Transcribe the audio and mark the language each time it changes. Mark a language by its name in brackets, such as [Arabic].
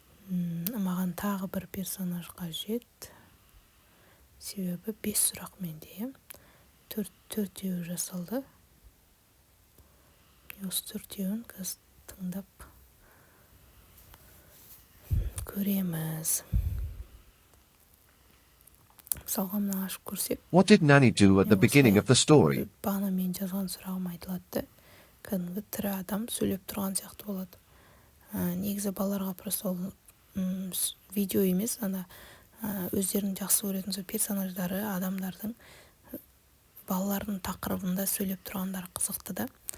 [Kazakh] Маған тағы бір персонаж қажет. Себебі 5 сұрақ менде. 4-4 жасалды. Осы 4-ін қазір тыңдап көреміз. Мысалға мына ашып көрсек. [English] What did Nanny do at the beginning of the story? [Kazakh] Бағана мен жазған сұрағым айтылады. Кәдімгі тірі адам сөйлеп тұрған сияқты болады. Негізі балаларға просто видео емес, өздерінің жақсы көретін персонаждары, адамдардың балалардың тақырыбында сөйлеп тұрғандары қызықты да.